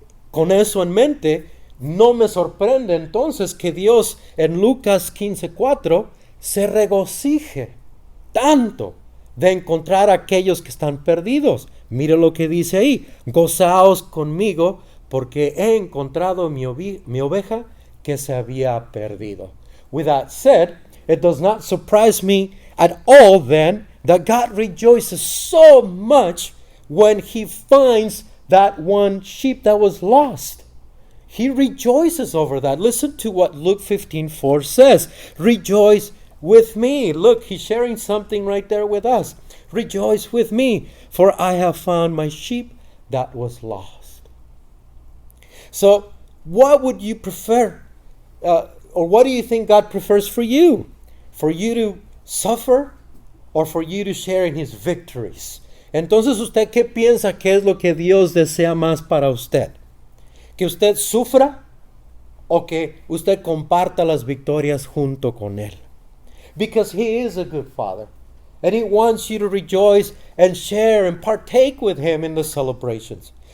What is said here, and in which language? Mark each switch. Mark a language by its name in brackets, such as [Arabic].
[Spanish] Con eso en mente, no me sorprende entonces que Dios en Lucas 15:4 se regocije tanto de encontrar a aquellos que están perdidos. Mire lo que dice ahí: gozaos conmigo porque he encontrado mi oveja que se había perdido. [English] With that said, it does not surprise me at all then that God rejoices so much when He finds that one sheep that was lost. He rejoices over that. Listen to what Luke 15:4 says. Rejoice with me. Look, He's sharing something right there with us. Rejoice with me, for I have found my sheep that was lost. So, what would you prefer? Or what do you think God prefers for you? For you to suffer or for you to share in His victories? [Spanish] Entonces, ¿usted qué piensa que es lo que Dios desea más para usted? ¿Que usted sufra o que usted comparta las victorias junto con Él? [English] Because He is a good Father, and He wants you to rejoice and share and partake with Him in the celebrations.